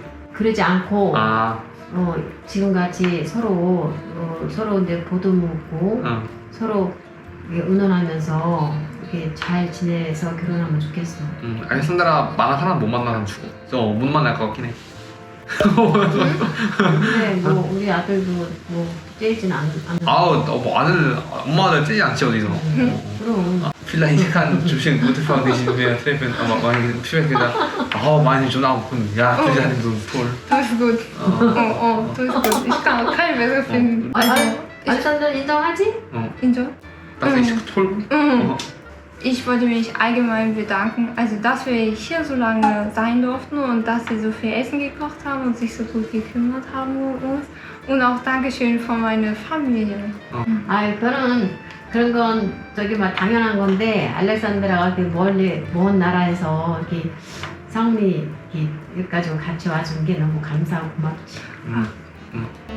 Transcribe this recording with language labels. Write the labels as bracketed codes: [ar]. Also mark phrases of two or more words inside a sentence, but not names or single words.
[ko] 그러지 않고 지금같이 서로 이제 보도 묻고 서로 의논하면서 이렇게 잘 지내서 결혼하면 좋겠어. 알렉산드라 만난 사람 못 만나면 죽어. 못 만날 것 같긴 해. 근데 뭐 우리 아들도 뭐 째지는 않아. 뭐 엄마 아들 째지 않지 어디서. 그럼. [de] Vielleicht kann zwischen gute Frau dich mehr treffen, aber meine Schwester gesagt, oh, meine schon auch gut. Ja, das ist so toll. Du bist gut. Du bist gut. Ich kann auch keinen besser finden. [ko] 알렉산더 인정하지? Injo? [de] Das ist toll. Ich wollte mich allgemein bedanken, also dass wir hier so lange sein durften und dass sie so viel Essen gekocht haben und sich so gut gekümmert haben um uns. Und auch Dankeschön von meiner Familie. [ko] 아, 그런 건 저기 막 당연한 건데 알렉산드라가 이렇게 멀리 먼 나라에서 이렇게 성미 이렇게 여기까지 같이 와준 게 너무 감사하고 고맙지.